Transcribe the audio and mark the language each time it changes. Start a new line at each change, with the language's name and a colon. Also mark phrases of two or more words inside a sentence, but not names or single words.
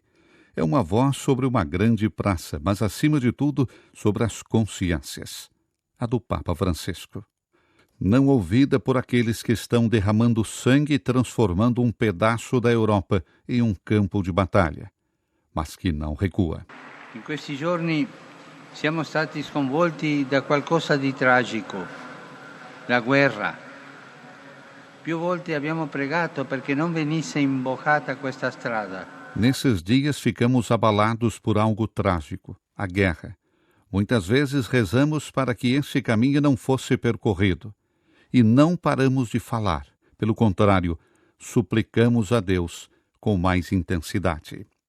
Portuguese: É uma voz sobre uma grande praça, mas acima de tudo sobre as consciências. A do Papa Francisco. Não ouvida por aqueles que estão derramando sangue e transformando um pedaço da Europa em um campo de batalha, mas que não recua.
Italian: In questi giorni siamo stati sconvolti da qualcosa di tragico, la guerra. Più volte abbiamo pregato perché non venisse imbocata questa strada.
Portuguese: Nesses dias ficamos abalados por algo trágico, a guerra. Muitas vezes rezamos para que esse caminho não fosse percorrido. E não paramos de falar. Pelo contrário, suplicamos a Deus com mais intensidade.